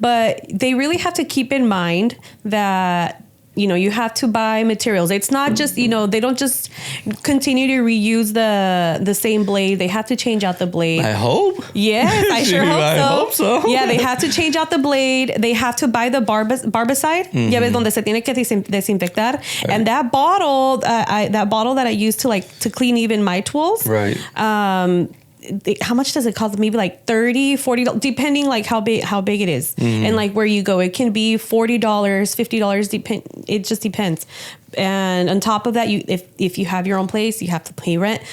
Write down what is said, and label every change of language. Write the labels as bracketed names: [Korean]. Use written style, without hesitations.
[English] But they really have to keep in mind that, you have to buy materials. It's not just, they don't just continue to reuse the same blade. They have to change out the blade. I hope. Yes, I sure hope so. I hope so. Yeah, they have to change out the blade. They have to buy the barbicide. [Spanish] Ya ves donde se tiene que desinfectar. [English] Right. And that bottle that I use to clean even my tools. Right. How much does it cost? Maybe like $30, $40, depending like how big it is and like where you go. It can be $40, $50. It just depends. And on top of that, if you have your own place, you have to pay rent.